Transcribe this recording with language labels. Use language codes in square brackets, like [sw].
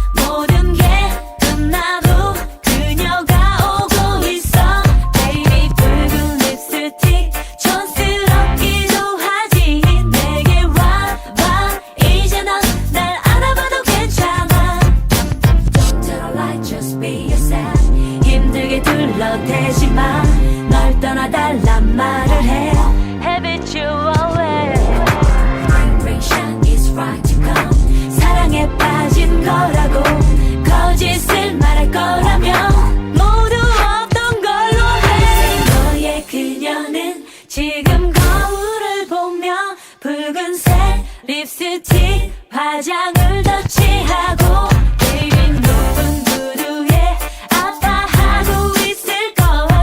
[ko] 모든 게 끝나도 그녀가 오고 있어. Baby 붉은 립스틱 촌스럽기도 하지. 내게 와봐 이제 넌 날 알아봐도 괜찮아. [en] Don't tell a lie, just be yourself. [ko] 힘들게 둘러대지 마. 널 떠나달란 말을 해. [en] Habitually Vibration is right to come. [ko] 사랑에 빠진 거라고 거짓을 말할 거라면 모두 없던 걸로 해. 너의 그녀는 지금 거울을 보며 붉은색 립스틱 화장을 더 칠하고 Baby 높은 구두에 아파하고 있을걸.